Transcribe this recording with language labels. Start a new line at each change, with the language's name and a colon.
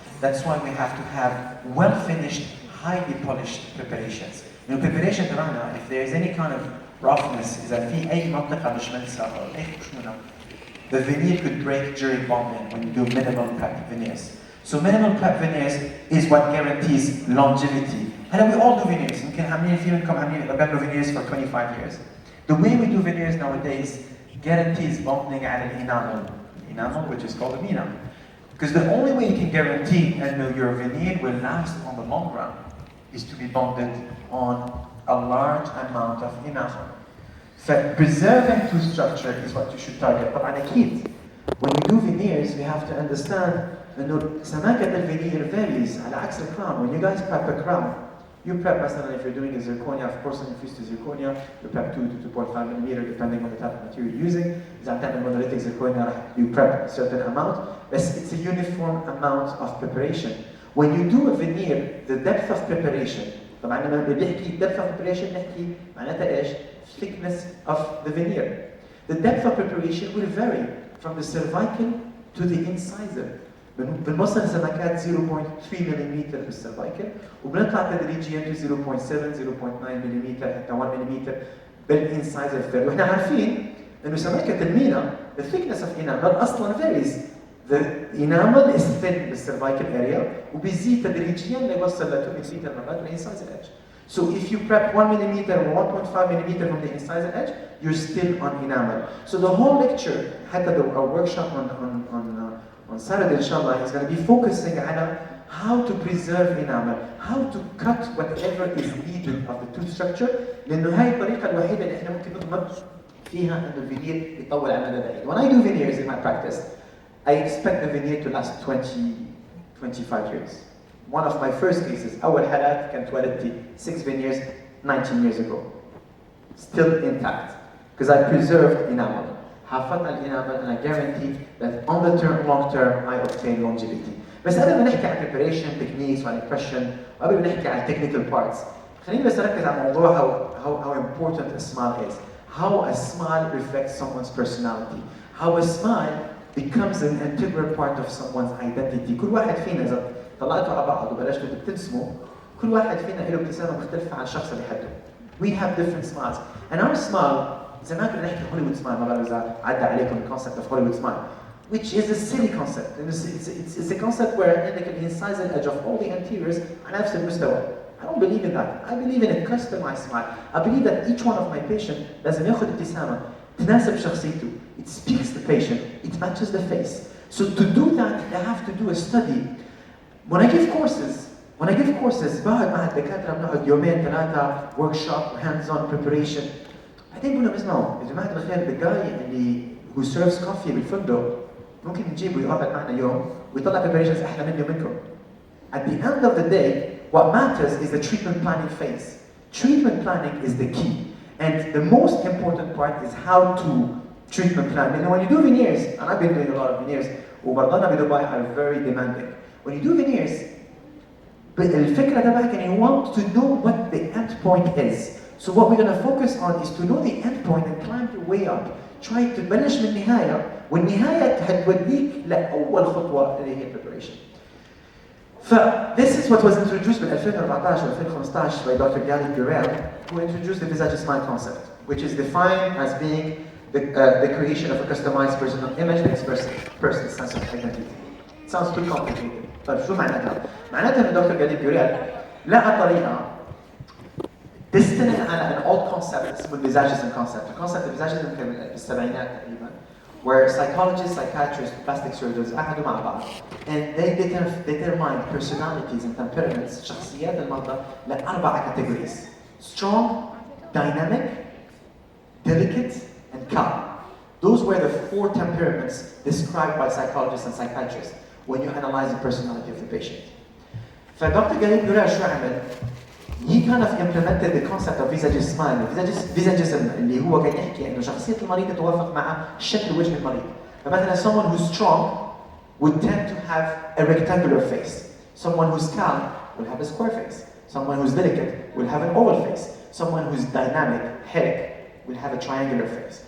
English: That's why we have to have well-finished, highly polished preparations. In preparation تبعنا, if there is any kind of roughness,
Arabic: إذا في أي منطقة مش منسى أو أي خشونة,
English: the veneer could break during bonding when you do minimal prep veneers. So minimal prep veneers is what guarantees longevity. And we all do veneers.
Arabic: يمكن عاملين في منكم عاملين
English: veneers for 25 years. The way we do veneers nowadays guarantees bonding على الenamel, which is called a mina. Because the only way you can guarantee that your veneer will last on the long run is to be bonded on a large amount of enamel. So preserving tooth structure is what you should target.
Arabic: طبعا أكيد
English: when we do veneers we have to understand
Arabic: إنه سماكة الفينير
English: varies
Arabic: على عكس الكراون.
English: When you guys prep a crown, you prep مثلا if you're doing a zirconia, of course infused to zirconia, you prep 2 to 2.5 millimeter depending on the type of material you're using.
Arabic: إذا عم تعمل
English: monolithic zirconia you prep a certain amount, but it's a uniform amount of preparation. When you do a veneer, the depth of preparation,
Arabic: طبعا لما بنحكي
English: depth of preparation
Arabic: نحكي معناتها ايش؟
English: thickness of the veneer. The depth of preparation will vary from the cervical to the incisor.
Arabic: بنوصل سمكات 0.3 ملم بالسيرفايكل وبنطلع تدريجيا to 0.7 0.9 ملم حتى 1 ملم بالانسايزر ثيرد. واحنا عارفين انه سمكه المينا
English: the thickness of enamel
Arabic: اصلا varies.
English: The enamel is thin
Arabic: بالسيرفايكل area وبيزيد تدريجيا ليوصل ل 2 ملم مرات بالانسايزر edge.
English: So if you prep 1 mm or 1.5 mm from the incisor edge, you're still on enamel. So the whole lecture, حتى our workshop on Saturday inshallah is going to be focusing on how to preserve enamel, how to cut whatever is needed of the tooth structure,
Arabic: لأنه هاي الطريقة الوحيدة اللي احنا ممكن نضمن فيها إنه الفينير يطول على مدى بعيد.
English: When I do veneers in my practice, I expect the veneer to last 25 years. One of my first cases,
Arabic: أول حالات كانت والدتي
English: 6 veneers 19 years ago, still intact, because I preserved enamel.
Arabic: حافظت على الانامل
English: and I guarantee that on the long term I obtain longevity.
Arabic: بس قبل ما نحكي عن preparation techniques وعن impression وقبل ما نحكي عن technical parts خليني بس أركز على موضوع
English: how important a smile is. How a smile reflects someone's personality. How a smile becomes an integral part of someone's identity.
Arabic: كل واحد فينا إذا طلعتوا على بعض وبلشتوا تبتسموا كل واحد فينا له ابتسامة مختلفة عن الشخص اللي حده.
English: We have different smiles and our smile
Arabic: زمان كنا نحكي هوليوود سمايل ما بعرف إذا عدى عليكم الكونسبت
English: of Hollywood smile, which is a silly concept. It's a concept where
Arabic: عندك الانسايزر
English: edge of all the anteriors
Arabic: على نفس المستوى.
English: I don't believe in that. I believe in a customized smile. I believe that each one of my patients
Arabic: لازم ياخذ ابتسامة تناسب شخصيته.
English: It speaks the patient. It matches the face. So to do that, I have to do a study. When I give courses
Arabic: بقعد مع الدكاترة بنقعد يومين
English: 3 workshop hands-on preparation.
Arabic: بعدين بقول لهم اسمعوا يا جماعه الخير الجاي اللي
English: who serves coffee
Arabic: بالفندق ممكن نجيبه يقعد معنا يوم ويطلع preparations احلى مني ومنكم.
English: At the end of the day, what matters is the treatment planning phase. Treatment planning is the key. And the most important part is how to treatment plan. You know, when you do veneers, and I've been doing a lot of veneers,
Arabic: وبرضنا بدبي
English: are very demanding. When you do veneers,
Arabic: الفكرة تبعك
English: and you want to know what the end point is. So what we're going to focus on is to know the end point and climb your way up. Try to
Arabic: تبلش من النهاية والنهاية هتوديك لأول خطوة اللي هي preparation.
English: This is what was introduced in 2014 or 2015 by Dr. Gary Burrell, who introduced the visage smile concept, which is defined as being the creation of a customized personal image that expresses person's sense of identity. It sounds too complicated.
Arabic: طيب شو معناتها؟ معناتها إن دكتور جالي بيوريل لقى طريقة تستند على
English: an old concept
Arabic: اسمه الفيزاجيزم concept. الكونسبت الفيزاجيزم كان بالسبعينات تقريبا,
English: where psychologists, psychiatrists, plastic surgeons
Arabic: قعدوا مع بعض
English: and they determined personalities and temperaments,
Arabic: شخصيات المرضى لأربعة
English: categories: strong, dynamic, delicate, and calm. Those were the four temperaments described by psychologists and psychiatrists when you analyze the personality of the patient.
Arabic: فدكتور جالي بيوريل شو عمل؟
English: He kind of implemented the concept of visage smile.
Arabic: Visagism اللي هو كان يحكي انه شخصية المريض تتوافق مع شكل وجه المريض.
English: فمثلا someone who's strong would tend to have a rectangular face. Someone who's calm will have a square face. Someone who's delicate will have an oval face. Someone who's dynamic, هيك, will have a triangular face.